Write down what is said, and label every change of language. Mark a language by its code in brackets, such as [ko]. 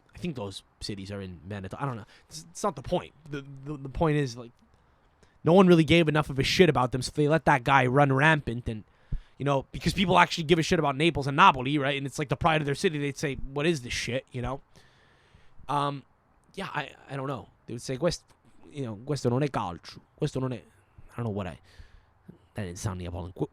[en] I think those cities are in Veneto. I don't know. It's not the point. The point is, like, no one really gave enough of a shit about them, so they let that guy run rampant, and because people actually give a shit about Naples and Napoli, right? And it's like the pride of their city. They'd say, "What is this shit?" Yeah, I don't know. [it] They would say, questo non è calcio. Questo non è. [en] I don't know what that didn't sound Neapolitan.